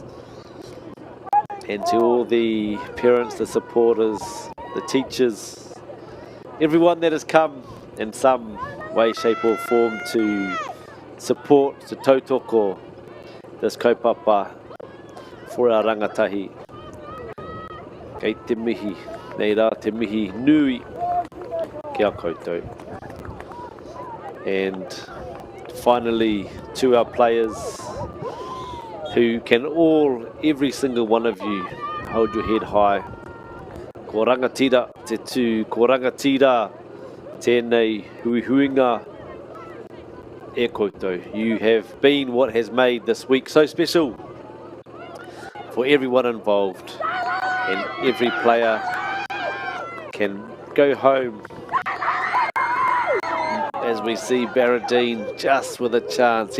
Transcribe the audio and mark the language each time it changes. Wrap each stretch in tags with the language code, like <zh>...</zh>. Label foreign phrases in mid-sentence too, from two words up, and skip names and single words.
<en>And to all the parents, the supporters, the teachers, everyone that has come in some way, shape or form to support, to tautoko this kaupapa for our rangatahi.</en> <mi>Kei te mihi, nei rā te mihi nui ki a koutou.</mi> <en>And finally, to our players who can all, every single one of you, hold your head high.</en> <mi>Ko rangatira te tū, ko rangatira tēnei huihuinga e koutou.</mi> <en>You have been what has made this week so special for everyone involved, and every player can go home as we see Barradine just with a chance.</en>